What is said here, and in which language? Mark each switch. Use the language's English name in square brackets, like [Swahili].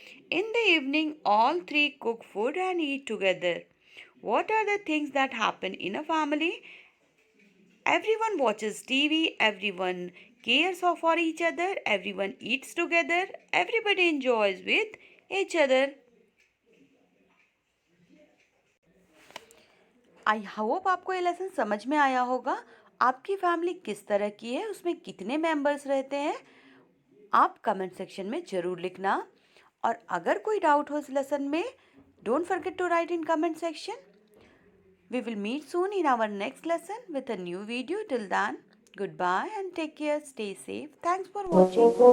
[English] In the evening, all 3 cook food and eat together. What are the things that happen in a family? Everyone watches TV, everyone cares for each other, everyone eats together, everybody enjoys with each other. [Hindi] I hope आपको ये lesson समझ में आया होगा. आपकी family किस तरह की है, उसमें कितने मेंबर्स रहते हैं, आप कमेंट सेक्शन में ज़रूर लिखना. और अगर कोई डाउट हो इस लेसन में, [English] Don't forget to write in comment section. We will meet soon in our next lesson with a new video. Till then, goodbye and take care. Stay safe. Thanks for watching.